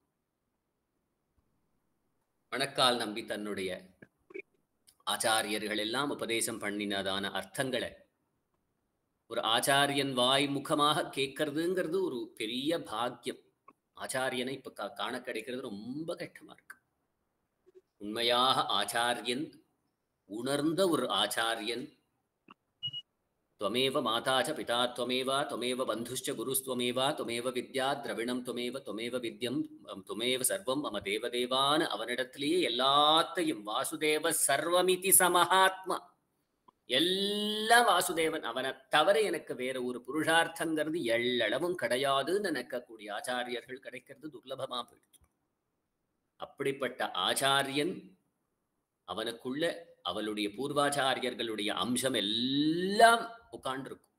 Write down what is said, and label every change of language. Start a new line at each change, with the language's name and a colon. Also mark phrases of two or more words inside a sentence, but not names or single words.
Tamil: மணக்கால் நம்பி தன்னுடைய ஆச்சாரியர்கள் எல்லாம் உபதேசம் பண்ணினதான அர்த்தங்களை ஒரு ஆச்சாரியன் வாய் முகமாக கேட்கறதுங்கிறது ஒரு பெரிய பாக்கியம். ஆச்சாரியனை இப்ப காண கிடைக்கிறது ரொம்ப கஷ்டமா இருக்கு. உண்மையாக ஆச்சாரியன், உணர்ந்த ஒரு ஆச்சாரியன்,
Sanskrit: त्वमेव माता च पिता त्वमेव त्वमेव बन्धुश्च गुरुस्त्वमेव त्वमेव विद्या द्रविणं त्वमेव विद्यं त्वमेव सर्वं मम देवदेवान
Tamil: அவனிடத்திலேயே எல்லாத்தையும்
Sanskrit: वासुदेवः सर्वमिति स महात्मा,
Tamil: எல்லாம் வாசுதேவன், அவனை தவிர எனக்கு வேற ஒரு புருஷார்த்தங்கிறது எள்ளளவும் கிடையாதுன்னு நினைக்கக்கூடிய ஆச்சாரியர்கள் கிடைக்கிறது துர்லபமா போயிடுச்சு. அப்படிப்பட்ட ஆச்சாரியன், அவனுக்குள்ள அவளுடைய பூர்வாச்சாரியர்களுடைய அம்சம் எல்லாம் உட்காண்டிருக்கும்.